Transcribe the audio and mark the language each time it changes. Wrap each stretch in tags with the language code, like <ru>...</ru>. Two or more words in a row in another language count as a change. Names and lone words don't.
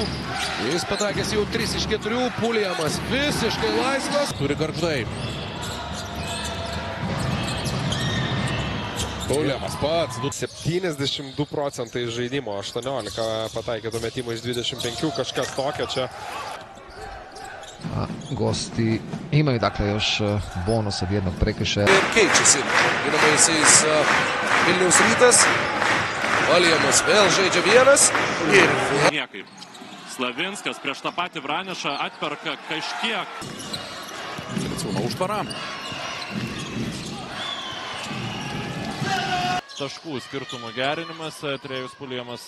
<lt>Jis patakęs jau 3 iš 4. Puliamas visiškai laisvas. Turi Gargždai. Puliamas pats. 72% žaidimo, 18 pataikytų metimų iš 25, kažkas tokio čia.</lt> <sr>Gosti imaju dakle još bonus od jednog prekršaja.</sr> <lt>Ir keičiasi ginamaisiais Vilniaus Rytas. Puliamas vėl žaidžia vienas. Ir niekaip. Slavinskas prieš tą patį Vranešą atperka kažkiek. Griciūno užtvara. Taškų skirtumų gerinimas, Trejus Puliamas.</lt>